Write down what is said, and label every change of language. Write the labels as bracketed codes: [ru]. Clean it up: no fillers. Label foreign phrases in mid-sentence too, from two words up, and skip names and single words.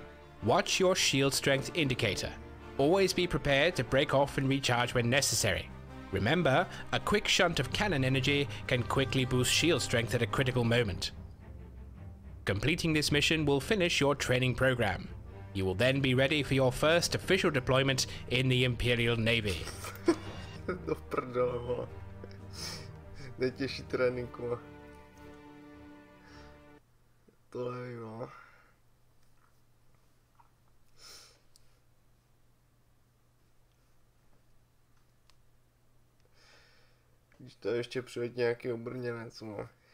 [en] Watch your shield strength indicator. Always be prepared to break off and recharge when necessary. Remember, a quick shunt of cannon energy can quickly boost shield strength at a critical moment. Completing this mission will finish your training program. You will then be ready for your first official deployment in the Imperial Navy. [cs] Do prdele, vole. Nejtěžší trénink, vole. To nevím, vole. Když to ještě přijde nějaký obrněnec, vole.